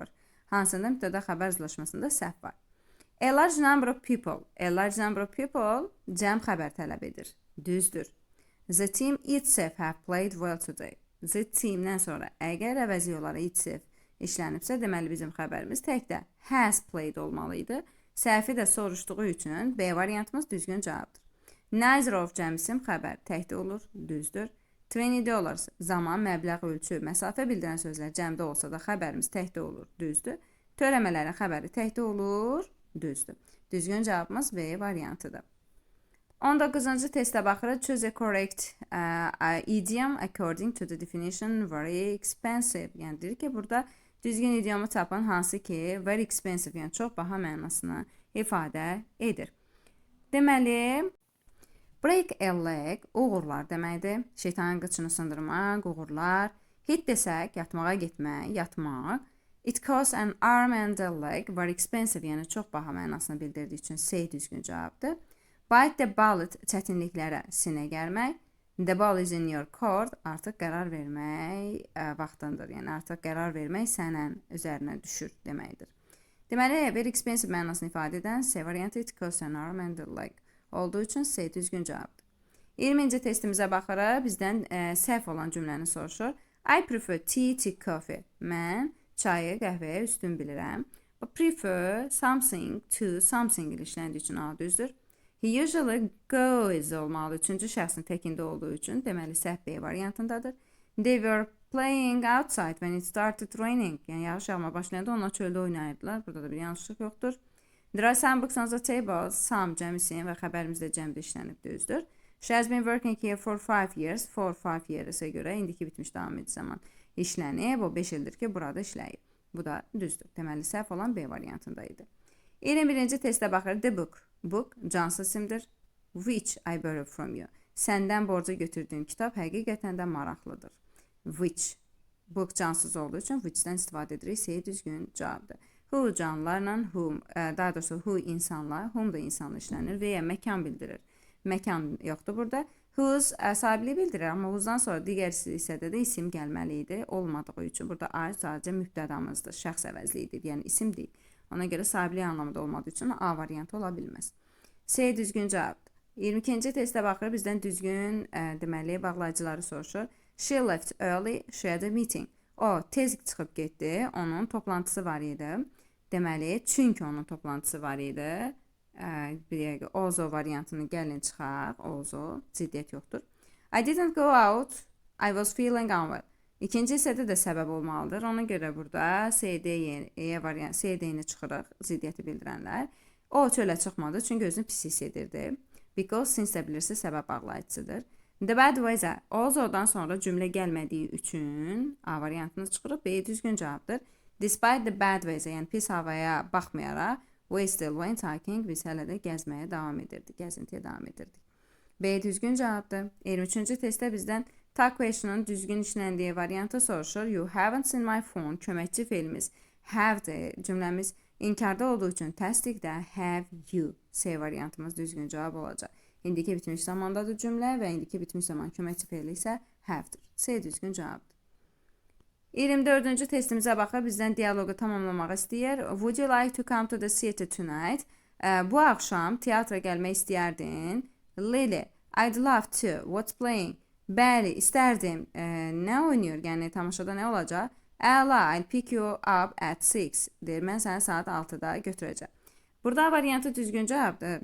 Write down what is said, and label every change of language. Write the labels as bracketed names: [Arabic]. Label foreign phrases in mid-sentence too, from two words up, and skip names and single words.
[Azerbaijani] Hansında mübtəda xəbər zılaşmasında səhv var? [English] A large number of people. A large number of people [Azerbaijani] cəm xəbər tələb edir. Düzdür. [English] The team itself have played well today. [Azerbaijani] The teamdən sonra əgər əvəzi olaraq itself işlənibsə, deməli bizim xəbərimiz təkdə [English] has played [Azerbaijani] olmalıydı. Səhvi də soruşduğu üçün B variantımız düzgün cavabdır. [English] Neither of [Azerbaijani] cəmisim xəbər təkdə olur, düzdür. $20 zaman, məbləğ, ölçü, məsafə bildirən sözlər cəmdə olsa da xəbərimiz təkdə olur, düzdür. Törəmələrin xəbəri təkdə olur, düzdür. Düzgün cavabımız B variantıdır. 19-cu testə baxırıq. [English] Choose a correct idiom according to the definition very expensive. [Azerbaijani] Yəni deyir ki, burada düzgün idiomu tapın, hansı ki [English] very expensive, [Azerbaijani] yəni çox baha mənasını ifadə edir. Deməli, [English] break a leg, [Azerbaijani] uğurlar deməkdir. Şeytanın qıçını sındırmaq, uğurlar. Hit desək, yatmağa getmək, yatmaq. [English] It costs an arm and a leg, very expensive, [Azerbaijani] yəni çox baha mənasını bildirdiyi üçün C düzgün cavabdır. [English] Bite the bullet, [Azerbaijani] çətinliklərə sinə gərmək. [English] The ball is in your court, [Azerbaijani] artıq qərar vermək vaxtındır. Yəni artıq qərar vermək sənin üzərinə düşür deməkdir. Deməli, [English] very expensive [Azerbaijani] mənasını ifadə edən C variantı [English] it costs an arm and a leg [Azerbaijani] olduğu üçün C düzgün cavabdır. 20-ci testimizə baxaraq bizdən səhv olan cümləni soruşur. [English] I prefer tea to coffee. [Azerbaijani] Mən çayı qəhvəyə üstün bilirəm. [English] Prefer something to something [Azerbaijani] ilə işləndiyi üçün A düzdür. [English] He usually goes olmalı. [Azerbaijani] Üçüncü şəxsin təkində olduğu üçün deməli səhv B variantındadır. [English] They were playing outside when it started raining. [Azerbaijani] Yəni yağış yağma başlayanda onlar çöldə oynayırdılar. Burada da bir yanlışlıq yoxdur. [English] There are some books on the table. [Azerbaijani] Some cəmisi və xəbərimizdə cəmdə işlənib düzdür. [English] She has been working here for 5 years. For 5 years'e [Azerbaijani] görə indiki bitmiş davam edici zaman işlənib. O 5 ildir ki burada işləyib. Bu da düzdür. Deməli səhv olan B variantındaydı. 21-ci testə baxır. The book. Book cansız isimdir. [English] Which I borrowed from you. [Azerbaijani] Səndən borca götürdüyüm kitab həqiqətən də maraqlıdır. Which. Book cansız olduğu üçün which'dən istifadə edirik. C düzgün cavabdır. Who canlılarla, whom, daha doğrusu who insanlar, whom da insanla işlənir və ya məkan bildirir. Məkan yoxdur burada. Whose sahibliyi bildirir, amma whose'dan sonra digər hissədə də isim gəlməli idi. Olmadığı üçün burada A sadəcə mübtədamızdır, şəxs əvəzliyidir, yəni isim deyil. Ona görə sahibliyi anlamında olmadığı üçün A variantı ola bilməz. C düzgün cavabdır. 22-ci testə baxır, bizdən düzgün deməli bağlayıcıları soruşur. [English] She left early, she had a meeting. [Azerbaijani] O tez çıxıb getdi, onun toplantısı var idi. Deməli, çünki onun toplantısı var idi. Bir also variantını gəlin çıxaq. Also, ciddiyyət yoxdur. [English] I didn't go out, I was feeling unwell. [Azerbaijani] İkinci hissədə də səbəb olmalıdır. Ona görə burada CD-ni çıxırıq, ciddiyyəti bildirənlər. O çölə çıxmadı, çünki özünü pis hiss edirdi. [English] Because since [Azerbaijani] də bilirsiniz, səbəb bağlayıcısıdır. [English] The bad weather. [Azerbaijani] Also-dan sonra cümlə gəlmədiyi üçün A variantını çıxırıq. B düzgün cavabdır. [English] Despite the bad weather, [Azerbaijani] yəni pis havaya baxmayaraq, [English] we still went hiking. [Azerbaijani] Biz hələ də gəzməyə davam edirdik, gəzintiyə davam edirdik. B düzgün cavabdır. 23-cü testdə bizdən [English] tag question'un [Azerbaijani] düzgün işləndiyi variantı soruşur. [English] You haven't seen my phone. [Azerbaijani] Köməkçi feilimiz have'dir. Cümləmiz inkarda olduğu üçün təsdiqdə [English] have you. [Azerbaijani] C variantımız düzgün cavab olacaq. İndiki bitmiş zamandadır cümlə və indiki bitmiş zaman köməkçi feili isə have'dir. C düzgün cavabdır. 24-cü testimizə baxır, bizdən dialoqu tamamlamaq istəyir. [English] Would you like to come to the theater tonight? [Azerbaijani] Bu axşam teatra gəlmək istəyərdin. [English] Lily, I'd love to. What's playing? [Azerbaijani] Bəli, istərdim. Nə oynayır? Yəni tamaşada nə olacaq? Əla, [English] I'll pick you up at 6. [Azerbaijani] Deyir, mən səni saat 6-da götürəcəm. Burada variantı düzgün cavabdır.